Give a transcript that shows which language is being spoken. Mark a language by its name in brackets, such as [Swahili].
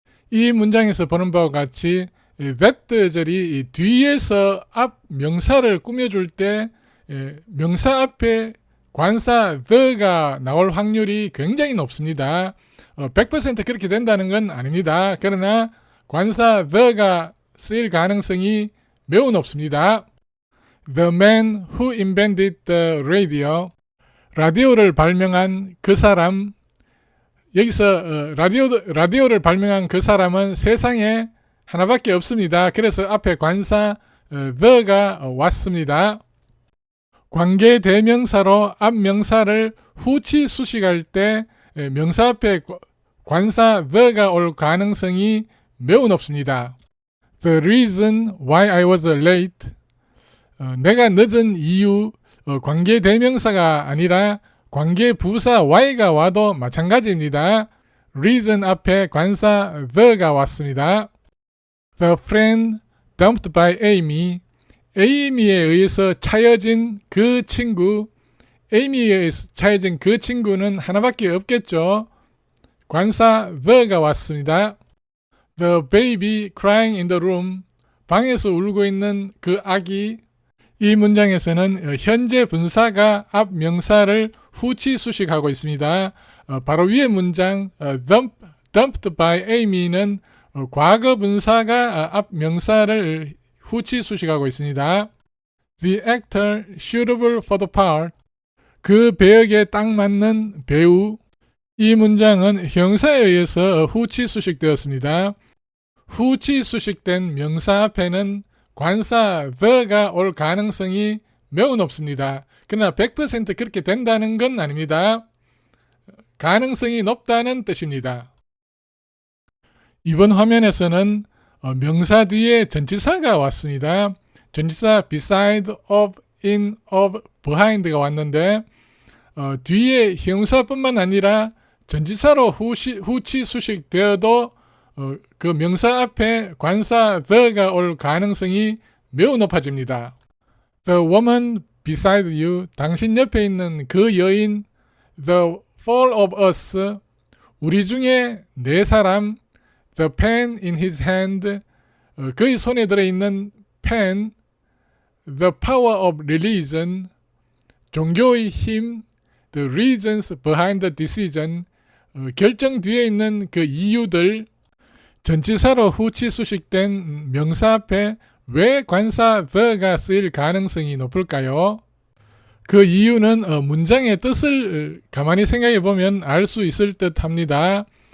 [Korean] 이 문장에서 보는 바와 같이 that절이 뒤에서 앞 명사를 꾸며줄 때 명사 앞에 관사 the가 나올 확률이 굉장히 높습니다. 100% 그렇게 된다는 건 아닙니다. 그러나 관사 the가 쓰일 가능성이 매우 높습니다. [English] The man who invented the radio. [Korean] 라디오를 발명한 그 사람. 여기서 라디오를 발명한 그 사람은 세상에 하나밖에 없습니다. 그래서 앞에 관사 the가 왔습니다. 관계 대명사로 앞 명사를 후치 수식할 때 명사 앞에 관사 the가 올 가능성이 매우 높습니다. [English] The reason why I was late. [Korean] 내가 늦은 이유, 관계 대명사가 아니라 관계 부사 why가 와도 마찬가지입니다. reason 앞에 관사 the가 왔습니다. [English] The friend dumped by Amy. [Korean] 에이미에 의해서 차여진 그 친구. 에이미에 의해서 차여진 그 친구는 하나밖에 없겠죠. 관사 the가 왔습니다. [English] The baby crying in the room. [Korean] 방에서 울고 있는 그 아기. 이 문장에서는 현재 분사가 앞 명사를 후치 수식하고 있습니다. 바로 위의 문장 dumped by Amy는 과거 분사가 앞 명사를 후치 수식하고 있습니다. [English] The actor suitable for the part. [Korean] 그 배역에 딱 맞는 배우. 이 문장은 형사에 의해서 후치 수식되었습니다. 후치 수식된 명사 앞에는 관사 the가 올 가능성이 매우 높습니다. 그러나 100% 그렇게 된다는 건 아닙니다. 가능성이 높다는 뜻입니다. 이번 화면에서는 명사 뒤에 전치사가 왔습니다. 전치사 beside, of, in, of, behind가 왔는데 뒤에 형용사뿐만 아니라 전치사로 후치 수식되어도 그 명사 앞에 관사 the가 올 가능성이 매우 높아집니다. [English] The woman beside you. [Korean] 당신 옆에 있는 그 여인. [English] The four of us. [Korean] 우리 중에 네 사람. [English] The pen in his hand. [Korean] 그의 손에 들어있는 pen. [English] The power of religion. [Korean] 종교의 힘. [English] The reasons behind the decision. [Korean] 결정 뒤에 있는 그 이유들. 전치사로 후치 수식된 명사 앞에 왜 관사 the가 쓰일 가능성이 높을까요? 그 이유는 문장의 뜻을 가만히 생각해 보면 알 수 있을 듯 합니다.